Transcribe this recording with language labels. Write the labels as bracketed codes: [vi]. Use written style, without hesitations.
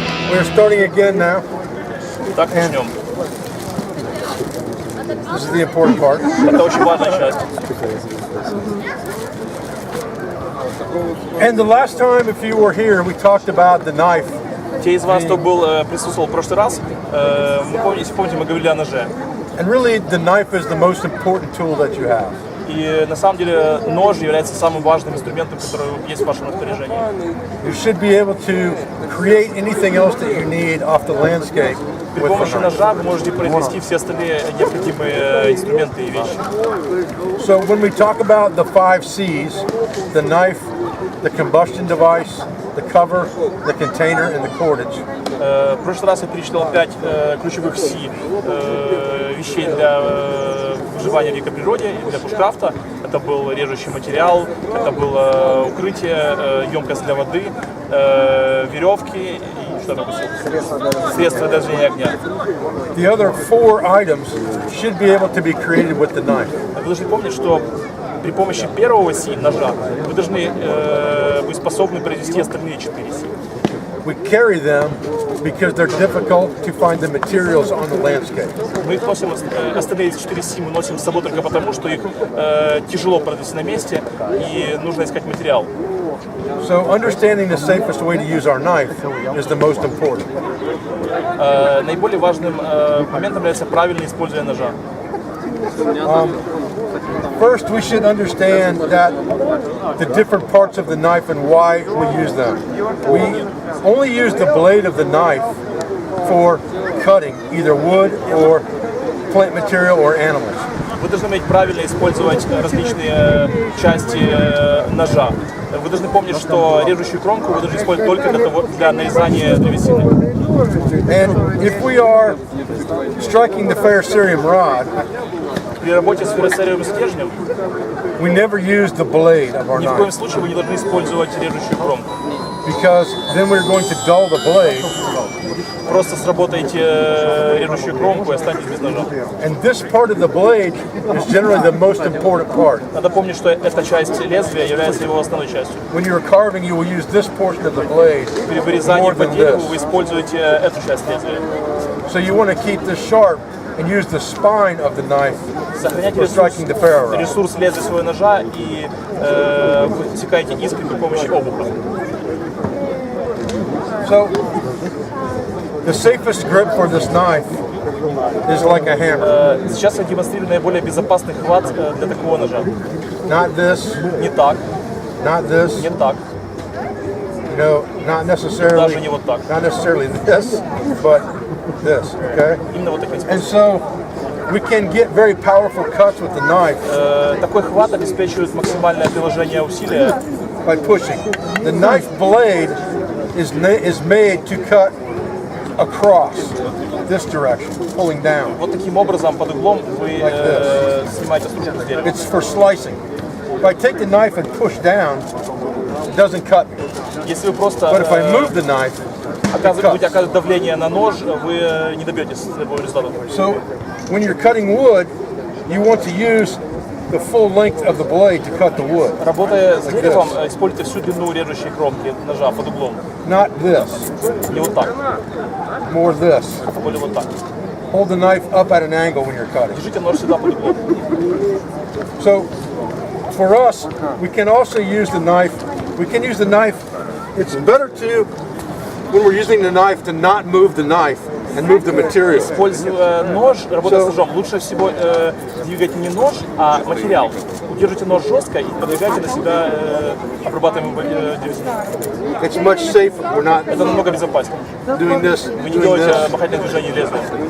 [en] We're starting again now. [ru] Так, начнем. [en] This is the important part. [ru] Это очень важная часть. [en] And the last time, if you were here, we talked about the knife. [ru] Те из вас, кто присутствовал в прошлый раз, если помните, мы говорили о ноже. [en] And really, the knife is the most important tool that you have. [ru] И на самом деле нож является самым важным инструментом, который есть в вашем распоряжении. [en] You should be able to create anything else that you need off the landscape. [ru] При помощи ножа вы можете произвести все остальные необходимые инструменты и вещи. [en] So when we talk about the 5 C's, the knife, the combustion device, the cover, the container, and the cordage. [ru] В прошлый раз я перечислил 5 ключевых C вещей для выживания в дикой природе и для бушкрафта. Это был режущий материал, это было укрытие, емкость для воды, веревки и что такое? Средства для зажжения огня. [en] The other 4 items should be able to be created with the knife. [ru] Вы должны помнить, что при помощи первого C, ножа, вы должны быть способны произвести остальные 4 C. [en] We carry them because they're difficult to find the materials on the landscape. [ru] Мы их носим, остальные 4 C мы носим с собой только потому, что их тяжело произвести на месте и нужно искать материал. [en] So understanding the safest way to use our knife is the most important. [ru] Наиболее важным моментом является правильное использование ножа. [en] First, we should understand that the different parts of the knife and why we use them. We only use the blade of the knife for cutting either wood or plant material or animals. [ru] Вы должны уметь правильно использовать различные части ножа. Вы должны помнить, что режущую кромку вы должны использовать только для нарезания древесины. [en] And if we are striking the ferrocerium rod, [ru] при работе с феррocerium стержнем [en] we never use the blade of our [ru] ни в коем [en] knife [ru] случае вы не должны использовать режущую кромку. [en] because then we're going to dull the blade. [ru] Просто сработаете режущую кромку и останетесь без ножа. [en] And this part of the blade is generally the most important part. [ru] Надо помнить, что эта часть лезвия является его основной частью. [en] When you're carving, you will use this portion of the blade [ru] При вырезании [en] more [ru] по [en] than [ru] дереву [en] this. [ru] вы используете эту часть лезвия. [en] So you want to keep this sharp and use the spine of the knife [ru] Сохраняйте [en] for striking the ferro rod. [ru] ресурс лезвия своего ножа и высекаете искры при помощи обуха. [en] So the safest grip for this knife is like a hammer. [ru] Сейчас я демонстрирую наиболее безопасный хват для такого ножа. [en] Not this, [ru] Не так, [en] not this, [ru] не так, [en] no, not [ru] даже не вот так. [en] not necessarily this, but this, okay? [ru] Именно вот таким [en] And [ru] способом. [en] so we can get very powerful cuts with the knife [ru] Такой хват обеспечивает максимальное приложение усилия. [en] by pushing. The knife blade is made to cut across this direction, pulling down. [ru] Вот таким образом, под углом, вы снимаете стружку с дерева. [en] It's for slicing. If I take the knife and push down, it doesn't cut me. [ru] Если вы просто [en] But if I move the knife, [ru] будете оказывать давление на нож, вы не добьетесь своего результата. [en] so when you're cutting wood, you want to use the full length of the blade to cut the wood. [ru] Работая с деревом, используйте всю длину режущей кромки ножа под углом. [en] Not this, [ru] Не вот так, [en] more this. [ru] более вот так. [en] Hold the knife up at an angle when you're cutting. [ru] Держите нож сюда под углом. [en] So for us, we can also use the knife. We can use the knife. It's better to, when we're using the knife, to not move the knife and move the material. [ru] Используя нож, работая с ножом, лучше всего двигать не нож, а материал. Удержите нож жестко и подвигайте на себя обрабатываемую древесину. [en] It's much safer. We're not [ru] Это намного безопаснее. [en] doing this, [ru] Вы не [en] doing [ru] делаете [en] this. [ru] махательное движение лезвия.